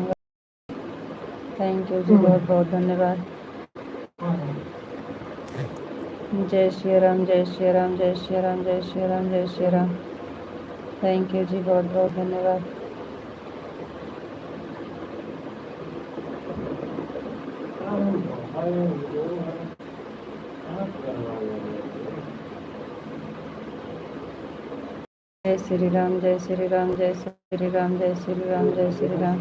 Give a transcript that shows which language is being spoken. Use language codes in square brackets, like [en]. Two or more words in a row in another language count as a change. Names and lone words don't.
[en] thank you [hi] जी, बहुत बहुत धन्यवाद। जय श्री राम, जय श्री राम, जय श्री राम, जय श्री राम, जय श्री राम। [en] thank you [hi] जी, बहुत बहुत धन्यवाद। जय श्री राम, जय श्री राम, जय श्री राम, जय श्री राम, जय श्री राम।